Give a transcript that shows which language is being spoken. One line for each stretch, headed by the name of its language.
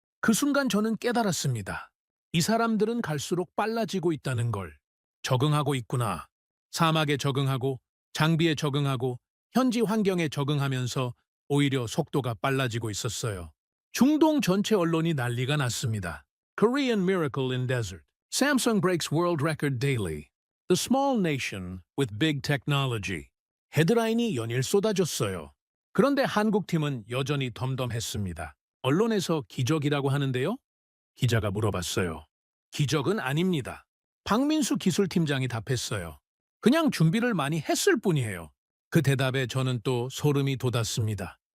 Korean: 그 순간 저는 깨달았습니다. 이 사람들은 갈수록 빨라지고 있다는 걸. 적응하고 있구나. 사막에 적응하고, 장비에 적응하고, 현지 환경에 적응하면서 오히려 속도가 빨라지고 있었어요. 중동 전체 언론이 난리가 났습니다.
English: Korean Miracle in Desert. Samsung breaks world record daily. The small nation with big technology.
Korean: 헤드라인이 연일 쏟아졌어요. 그런데 한국팀은 여전히 덤덤했습니다. 언론에서 기적이라고 하는데요? 기자가 물어봤어요. 기적은 아닙니다. 박민수 기술팀장이 답했어요. 그냥 준비를 많이 했을 뿐이에요. 그 대답에 저는 또 소름이 돋았습니다.